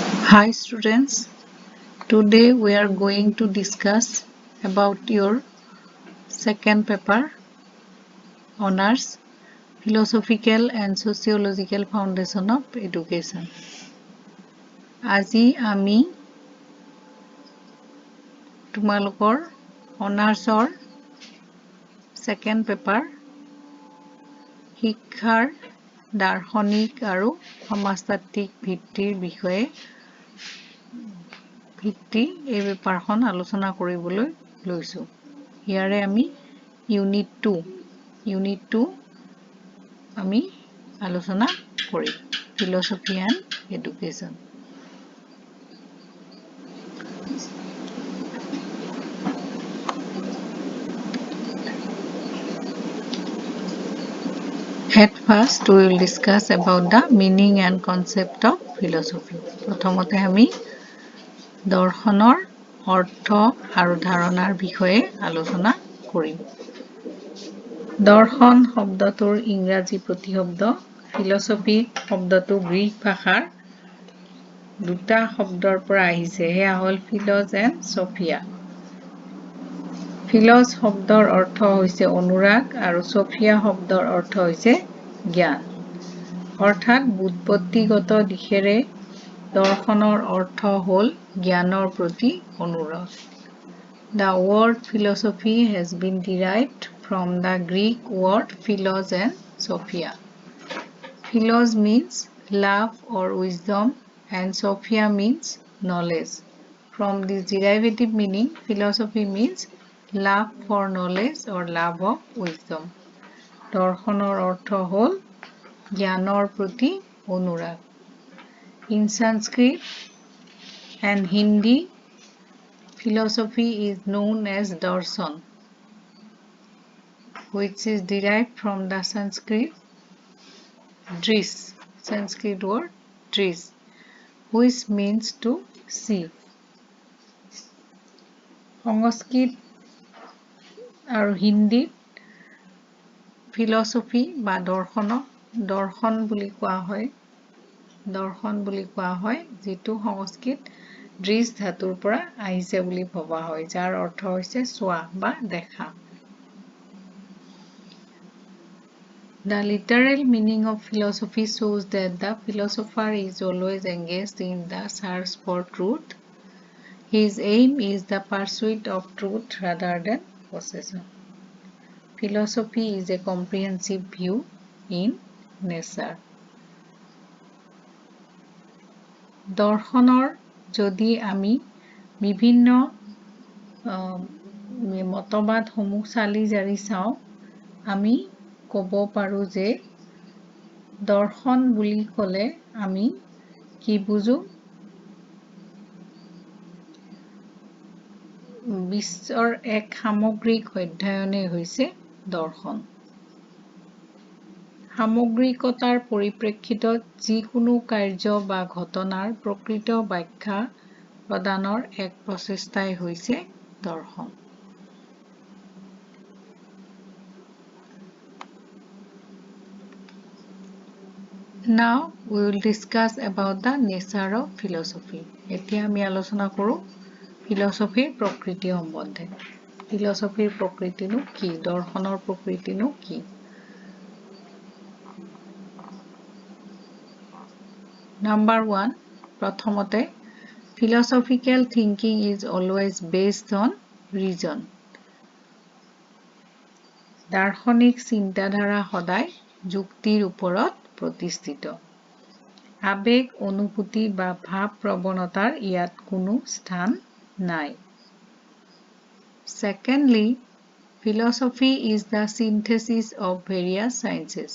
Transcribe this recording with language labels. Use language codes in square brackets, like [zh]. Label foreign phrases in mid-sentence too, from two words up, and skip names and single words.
[en] Hi students, today we are going to discuss about your second paper, Honors, Philosophical and Sociological Foundation of Education. [as] আজি আমি তোমালোকৰ Honorsৰ [en] second paper, [as] শিক্ষাৰ দাৰ্শনিক আৰু সমাজতাত্ত্বিক ভিত্তিৰ বিষয়ে এই পেপাৰখন আলোচনা কৰিবলৈ লৈছো। ইয়াৰে আমি ইউনিট 2 আমি আলোচনা কৰিম [en] philosophy and education. At first we will discuss about the meaning and concept of philosophy. [as] প্ৰথমতে আমি দৰ্শনৰ অৰ্থ আৰু ধাৰণাৰ বিষয়ে আলোচনা কৰিম। দৰ্শন শব্দটোৰ ইংৰাজী প্ৰতিশব্দ ফিলসফি শব্দটো গ্ৰীক ভাষাৰ দুটা শব্দৰ পৰা আহিছে। সেয়া হ'ল [en] philos and sophia. [as] ফিলস শব্দৰ অৰ্থ হৈছে অনুৰাগ আৰু সফিয়া শব্দৰ অৰ্থ হৈছে জ্ঞান। অৰ্থাৎ বুৎপত্তিগত দিশেৰে দৰ্শনৰ অৰ্থ হ'ল জ্ঞানৰ প্ৰতি অনুৰাগ। [en] The word philosophy has been derived from the Greek word philos and sophia. Philos means love or wisdom and sophia means knowledge. From this derivative meaning, philosophy means love for knowledge or love of wisdom. [as] দৰ্শনৰ অৰ্থ হ'ল জ্ঞানৰ প্ৰতি অনুৰাগ। [en] In Sanskrit and Hindi, philosophy is known as darshan, which is derived from the Sanskrit word dris, which means to see. [as] সংস্কৃত আৰু হিন্দীত ফিলসফি বা দৰ্শন বুলি কোৱা হয় যিটো সংস্কৃত দৃশ ধাতুৰ পৰা আহিছে বুলি ভবা হয়, যাৰ অৰ্থ হৈছে চোৱা বা দেখা। [en] The literal meaning of philosophy shows that the philosopher is always engaged in the search for truth. His aim is the pursuit of truth rather than possession. Philosophy is a comprehensive view in nature. [as] দৰ্শনৰ যদি আমি বিভিন্ন মতবাদসমূহ চালি জাৰি চাওঁ, আমি ক'ব পাৰোঁ যে দৰ্শন বুলি ক'লে আমি কি বুজো? বিশ্বৰ এক সামগ্ৰিক অধ্যয়নে হৈছে দৰ্শন। সামগ্ৰিকতাৰ পৰিপ্ৰেক্ষিতত যিকোনো কাৰ্য বা ঘটনাৰ প্ৰকৃত ব্যাখ্যা প্ৰদানৰ এক প্ৰচেষ্টাই হৈছে দৰ্শন। [en] Now we will discuss about the nature of philosophy. [as] এতিয়া আমি আলোচনা কৰোঁ ফিলসফিৰ প্ৰকৃতি সম্বন্ধে। ফিলসফিৰ প্ৰকৃতিনো কি? দৰ্শনৰ প্ৰকৃতিনো কি? [en] Number 1, প্ৰথমতে philosophical thinking is always based on reason. [as] দাৰ্শনিক চিন্তাধাৰা সদায় যুক্তিৰ ওপৰত প্ৰতিষ্ঠিত। আবেগ, অনুভূতি বা ভাৱ প্ৰৱণতাৰ ইয়াত কোনো স্থান নাই। [en] Secondly, philosophy is the synthesis of various sciences.